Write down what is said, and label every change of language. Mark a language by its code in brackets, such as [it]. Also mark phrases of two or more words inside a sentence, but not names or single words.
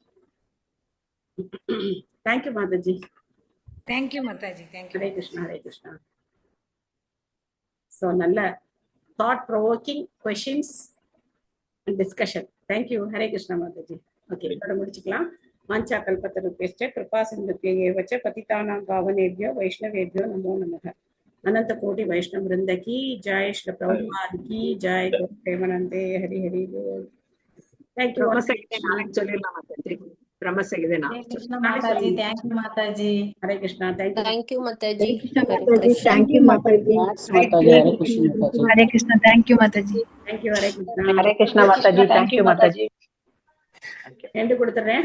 [en] thank you Mataji. thank you Mataji. thank you. [sa] हरे कृष्ण, हरे कृष्ण. [en] ஸோ நல்ல thought provoking questions and discussion. thank you. [sa] हरे कृष्ण माताजी. [ta] ஓகே, இதோட முடிச்சுக்கலாம். [sa] वाञ्छा कल्पतरुभ्यश्च कृपा सिन्धुभ्यैव च पतितानां पावनेभ्यो वैष्णवेभ्यो नमो नमः. [hi] अनंत कोटि वैष्णव वृंद की जय, श्री प्रभुपाद की जय, प्रेमानंदे हरि हरि बोल. [en] thank you. [ta] நாளைக்கு சொல்லிடலாம் மாதாஜி. பிரம்மசகிதே [en] Mataji. thank you Mataji. [sa] हरे कृष्ण. [en] thank you Mataji. thank you Mataji. [sa] हरे कृष्ण. [en] thank you Mataji. thank you. [sa] हरे कृष्ण. हरे कृष्ण माताजी. [en] thank you Mataji. [ta] ரெண்டு கொடுத்துறேன்.